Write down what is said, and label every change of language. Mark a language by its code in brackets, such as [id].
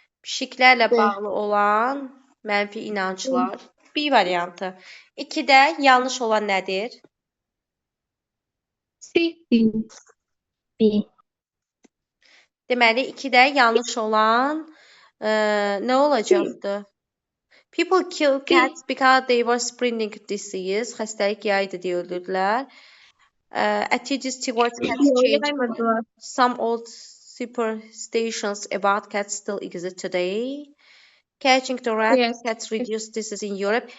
[az] Pişiklərlə bağlı olan mənfi inanclar. B variantı. 2-də yanlış olan nədir? C. B. Deməli, 2-də yanlış olan nə olacaqdı? [en] People kill cats because they were spreading disease. [az] Xəstəlik yaydı deyə öldürdülər. [en] Attitudes towards cats changed. [az] Yaymadılar. [en] Some old superstitions about cats still exist today. Catching the rat, Yes. cats reduced disease in Europe.